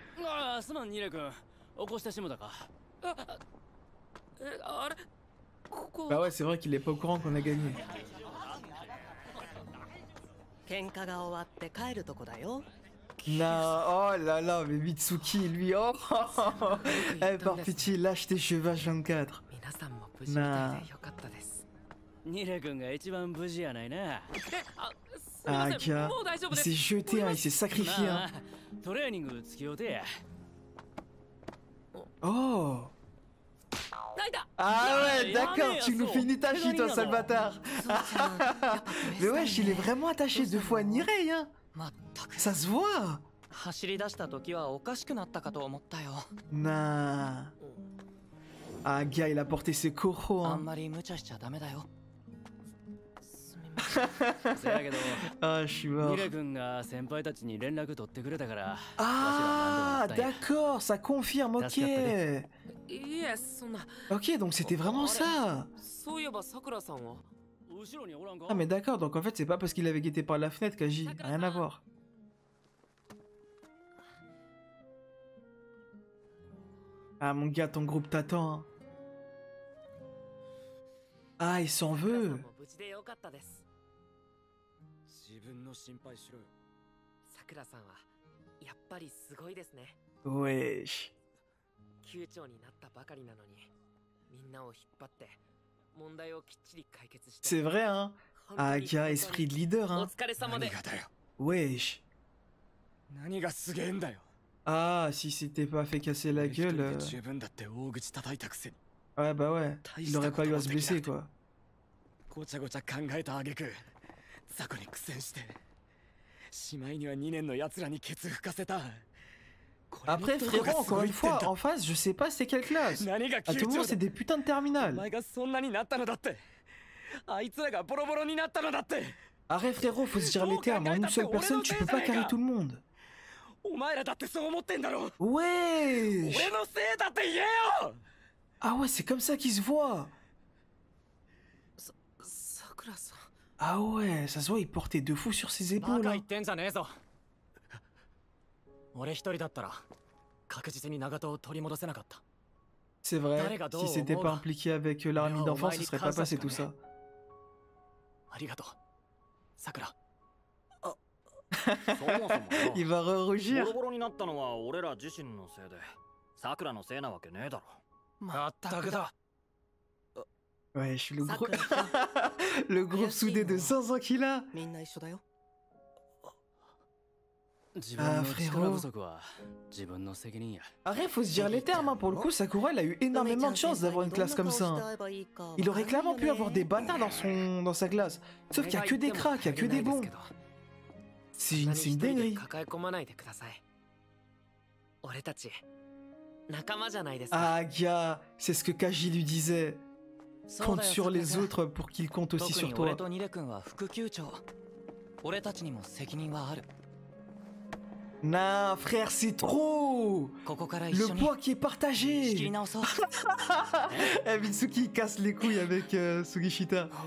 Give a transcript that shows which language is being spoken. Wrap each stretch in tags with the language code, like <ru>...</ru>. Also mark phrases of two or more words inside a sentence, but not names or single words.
<fr>Bah ouais, c'est vrai qu'il est pas au courant qu'on a gagné. Non, oh là là, mais Mitsuki, lui, oh, eh, par pitié, lâche tes cheveux H24. Non.</fr> <ja>ニレ君が一番無事やないな。</ja> <fr>Ah, Akia, il s'est jeté, hein, il s'est sacrifié.</fr> <ja>まあ</ja> <fr>Hein.</fr> <ja>トレーニング付き予定や。</ja> <fr>Oh.</fr> <ja>ライダ</ja> <fr>Ah ouais, d'accord, mais, tu nous Asso, fais une Itachi, toi, non. sale bâtard. Mais wesh, il est vraiment attaché 2 fois à Nirei, hein.</fr> <ja>まったく</ja> <fr>Ça se voit.</fr> <ja>走り出した時はおかしくなったかと思ったよ</ja> <fr>Nah. Ah, gars, il a porté ses coraux,</fr> <ja>あん</ja> <fr>hein.</fr> <ja>まり無茶しちゃダメだよすみませんせやけど、</ja> <fr>Ah, je suis</fr> <ja>ニ</ja> <fr>mort.</fr> <ja>レ君が先輩たちに連絡取ってくれたから。</ja> <fr>Ah, d'accord, ça confirme, ok.</fr> <ja>いえそんな</ja> <fr>Ok, donc c'était vraiment ça.</fr> <ja>そういえばさくらさんは後ろにおらんか。</ja> <fr>Ah, mais d'accord, donc en fait, c'est pas parce qu'il avait guetté par la fenêtre qu'Agi. Rien à voir. Ah, mon gars, ton groupe t'attend. Hein. Ah, il s'en</fr> <ja>さくらさん</ja> <fr>veut.</fr> <ja>も無事でよかったです自分の心配しろよ。さくらさんはやっぱりすごいですね</ja> <fr>Wesh.</fr> <ja>級長になったばかりなのにみんなを引っ張って問題をきっちり解決して</ja> <fr>C'est vrai, hein.</fr> <ja>本当</ja> <fr>Ah,</fr> <ja>に</ja> <fr>gars, esprit de leader,</fr> <ja>お</ja> <fr>hein.</fr> <ja>疲れ様で何がだよ。</ja> <fr>Wesh.</fr> <ja>何がすげえんだよ。</ja> <fr>Ah, si c'était pas fait casser la</fr> <ja>一人</ja> <fr>gueule.</fr> <ja>で十分だって大口叩いたくせに。</ja> <fr>Ouais, bah ouais. Il aurait pas eu à se blesser, quoi.</fr> <ja>ごちゃごちゃ考えた挙句雑魚に苦戦してしまいには2年の奴らにケツ吹かせた。これの</ja> <fr>Après,</fr> <ja>どこが</ja> <fr>frérot,</fr> <ja>すご</ja> <fr>encore</fr> <ja>い</ja> <fr>une</fr> <ja>ってんだ。</ja> <fr>fois, en face, je sais pas c'est quelle classe.</fr> <ja>何が</ja> <fr>À</fr> <ja>級</ja> <fr>tout moment,</fr> <ja>長</ja> <fr>c'est</fr> <ja>だ。</ja> <fr>des putains de</fr> <ja>お</ja> <fr>terminales.</fr> <ja>前がそんなになったのだって。あいつらがボロボロになったのだって。</ja> <fr>Arrête, frérot, faut se dire les termes. En une seule personne, tu peux pas carrer tout le monde.</fr> <ja>お前らだってそう思ってんだろ。</ja> <fr>Wesh.</fr> <ja>俺のせいだって言えよ。</ja> <fr>Ah ouais, c'est comme ça qu'il se voit.</fr> <ja>さくらさん</ja> <fr>Ah ouais, ça se voit, il portait de fou sur ses</fr> <ja>バ</ja> <fr>épaules.</fr> <ja>カ</ja> <fr>Hein.</fr> <ja>言ってんじゃねえぞ。俺一人だったら確実に長門を取り戻せなかった。</ja> <fr>C'est vrai, si c'était pas impliqué avec l'armée d'enfants, ce serait pas passé tout ça.</fr> <ja>ありがとう、さくら。そもそもよ</ja> <fr>Il va</fr> <ja>ボ</ja> <fr>rougir.</fr> <ja>ロボロになったのは俺ら自身のせいでさくらのせいなわけねえだろ。まったくだ。</ja> <fr>Ouais, je suis le</fr> <ja>さ</ja> <fr>gros...</fr> <ja>くらさん</ja> <fr>le groupe soudé de 500 qu'il a.</fr> <ja>みんな一緒だよ自分の力不足は自分の責任や。</ja> <fr>Arrête, faut se dire les termes. Hein. Pour le coup, Sakura, il a eu énormément de chance d'avoir une classe comme ça. Hein. Il aurait clairement pu avoir des bâtards dans sa classe. Sauf qu'il y a que des cracks, il y a que des bons. C'est une</fr> <ja>何一人</ja> <fr>dinguerie.</fr> <ja>で抱え込まないでください俺たち仲間じゃないですか</ja> <fr>Ah, gars, c'est ce que Kaji lui disait.</fr> <ja>そう</ja> <fr>Compte</fr> <ja>だよ</ja> <fr>sur les</fr> <ja>さくら</ja> <fr>autres pour qu'ils comptent aussi</fr> <ja>特</ja> <fr>sur</fr> <ja>に</ja> <fr>toi.</fr> <ja>俺とニレ君は副級長俺たちにも責任はある</ja> <fr>Non, frère, c'est trop.</fr> <ja>ここから一</ja> <fr>Le</fr> <ja>緒に</ja> <fr>poids qui est</fr> <ja>仕切り</ja> <fr>partagé.</fr> <ja>直そう</ja> <fr>Eh, Mitsuki il casse les couilles avec Sugishita.</fr>